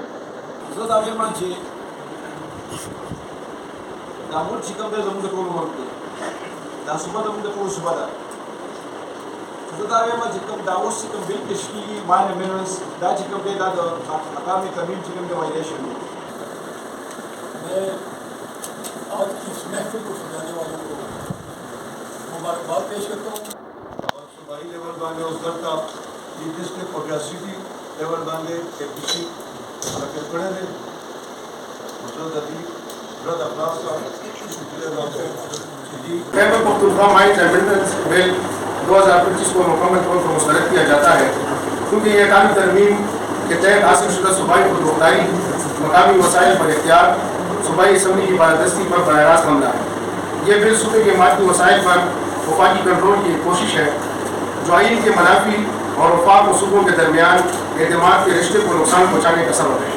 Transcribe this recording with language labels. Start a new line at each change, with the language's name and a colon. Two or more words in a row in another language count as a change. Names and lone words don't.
Pashto: زه دا وایم چې دا ملک چې کوم دی زموږ د ټولو ملک دی، دا صوبه زموږ د ټولو صوبه ده. زه دا وایم چې کوم دا اوس چې کوم بل پیش کېږي
English: mines minerals
Pashto: دا چې کوم دی دا د اقوام ترمیم چې کوم دی وایلیشن دی.
Urdu: میں آج کی اس محفل کو سجانے والوں کو مبارکباد پیش کرتا ہوں.
Pashto: اور صوبائی لیول باندې اوس دلته د ډسټرکټ او ریاستی لیول باندې اپیسی حرکت کړی دی. زه د دې رد اخلاص
Urdu: خیبر پختونخوا مائنز اینڈ منرلز بل 2025 کو مکمل طور پر مسترد کیا جاتا ہے کیونکہ یہ اقامی ترمیم کے تحت حاصل شدہ صوبائی خود مختاری مقامی وسائل پر اختیار صوبائی اسمبلی کی بالادستی پر براہ راست حملہ ہے. یہ بل صوبے کے مادی وسائل پر وفاقی کنٹرول کی ایک کوشش ہے جو آئین کے منافی اور وفاق و صوبوں کے درمیان اعتماد کے رشتے کو نقصان پہنچانے کا سبب ہے.